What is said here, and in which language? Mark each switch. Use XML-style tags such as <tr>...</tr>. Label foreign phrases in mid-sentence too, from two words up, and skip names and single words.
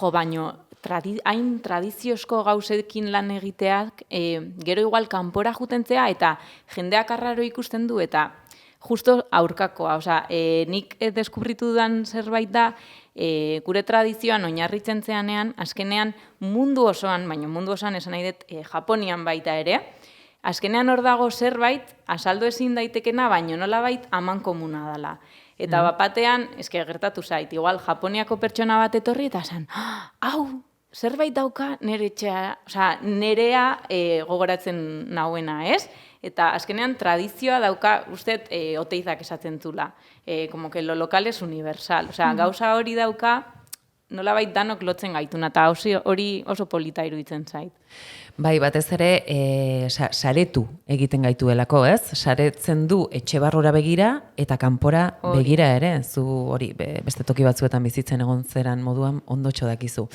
<eu>baino, hain tradiziozko gauzekin lan egiteak, gero igual kanpora jutentzea, eta jendeak arraro ikusten du, eta justo aurkakoa, nik deskubritu dudan zerbait da, gure tradizioan oinarritzen zeanean, azkenean mundu osoan, baina mundu osoan esan nahi dut Japonian baita ere, azkenean hor dago zerbait, azaldu ezin daitekena, baina nolabait aman komuna dela. Eta bapatean, gertatu zait, igual Japoniako pertsona bat etorri, eta esan, zerbait dauka nerea gogoratzen nauena, ez? Eta azkenean tradizioa dauka, uste, oteizak esatzen zula,</eu> <es>como que lo local es universal.</es> <eu>Gauza hori dauka, nolabait danok lotzen gaituna, eta hori oso polita iruditzen zait. Bai, batez ere, saretu egiten gaituelako, ez? Saretzen du etxe barrura begira eta kanpora begira ere, zu hori beste toki batzuetan bizitzen egon zeran moduan ondotxo dakizu.</eu>